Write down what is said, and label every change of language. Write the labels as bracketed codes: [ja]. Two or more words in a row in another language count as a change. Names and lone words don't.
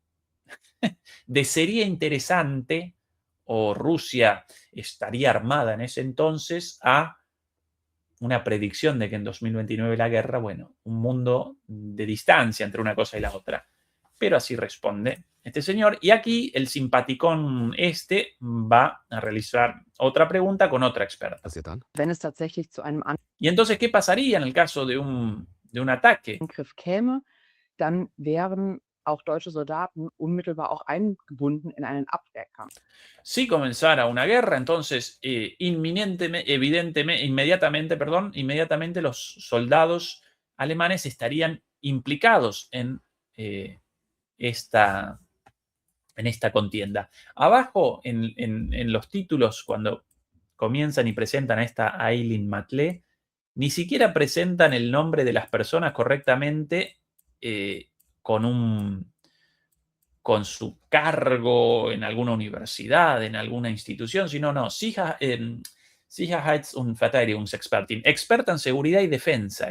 [es] de sería interesante o Rusia estaría armada en ese entonces a una predicción de que en 2029 la guerra, bueno, un mundo de distancia entre una cosa y la otra. Pero así responde este señor. Y aquí el simpaticón va a realizar otra pregunta con otra experta. [de] passiert dann? Wenn es tatsächlich zu einem [es] Y entonces, ¿qué pasaría en el caso de un ataque? [de] Angriff käme, dann wären auch deutsche Soldaten unmittelbar auch eingebunden in einen Abwehrkampf. [es] Si comenzara una guerra, entonces inmediatamente los soldados alemanes estarían implicados en esta contienda. Abajo, en los títulos, cuando comienzan y presentan a esta Eileen Matlé, ni siquiera presentan el nombre de las personas correctamente con su cargo en alguna universidad, en alguna institución, sino no, [de] Sicherheits- und Verteidigungsexpertin, [es] experta en seguridad y defensa.